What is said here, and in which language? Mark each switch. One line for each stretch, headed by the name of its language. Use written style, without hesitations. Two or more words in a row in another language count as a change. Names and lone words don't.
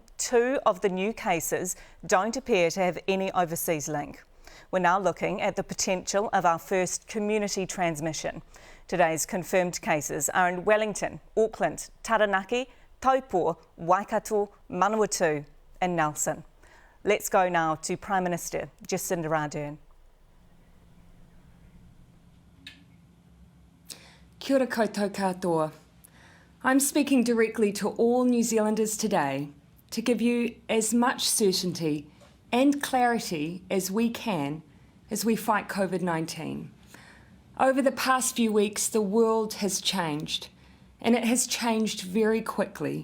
English: 2 of the new cases don't appear to have any overseas link. We're now looking at the potential of our first community transmission. Today's confirmed cases are in Wellington, Auckland, Taranaki, Taupo, Waikato, Manawatu and Nelson. Let's go now to Prime Minister Jacinda Ardern.
Māori: Kia ora koutou katoa.
English: I'm speaking directly to all New Zealanders today to give you as much certainty and clarity as we can as we fight COVID-19. Over the past few weeks, the world has changed, and it has changed very quickly.